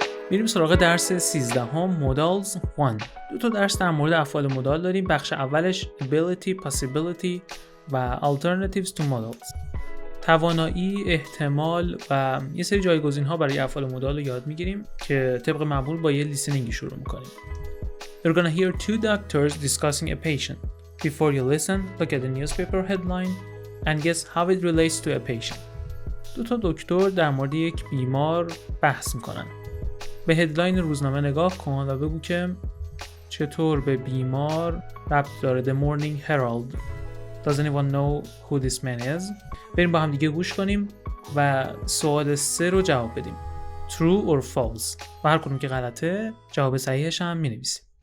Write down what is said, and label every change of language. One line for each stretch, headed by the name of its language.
Persian: میریم سراغ درس 13 هم Modals 1. 2 تا درس در مورد افعال مدال داریم. بخش اولش
English: ability, possibility و alternatives to modals.
Persian: توانایی، احتمال و یه سری جایگزین ها برای افعال مدال رو یاد میگیریم که طبق معمول با یه لیسنینگ شروع میکنیم.
English: You're gonna hear 2 doctors discussing a patient. Before you listen, look at the newspaper headline and guess how it relates to a patient.
Persian: 2 تا دکتر در مورد یک بیمار بحث میکنن. به هدلاین روزنامه نگاه کن و بگو که چطور به بیمار ربط داره.
English: The Morning Herald. Does anyone know who this man is?
Persian: بریم با هم دیگه گوش کنیم و سوال 3 رو جواب بدیم.
English: True or false.
Persian: و هر کدوم که غلطه جواب صحیحش هم می‌نویسیم.